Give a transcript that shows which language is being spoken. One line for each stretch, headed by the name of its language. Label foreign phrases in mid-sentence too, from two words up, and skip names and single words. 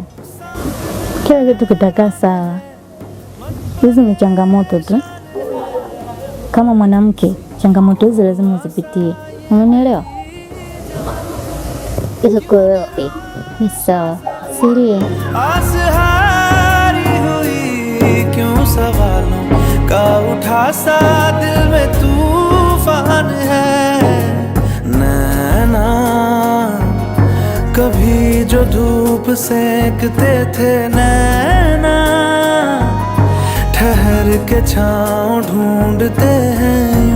Swahili: Kila kitu kitakaa sawa. Hizi ni changamoto tu. Kama mwanamke, changamoto hizi lazima uzipitie. Unanielewa? Hizo kwa ni sawa. Silie.
Hindi: आसहारी हुई क्यों सवालों का उठा सा दिल में तूफान है नैना। कभी जो धूप सेकते थे नैना, ठहर के छाँव ढूंढते हैं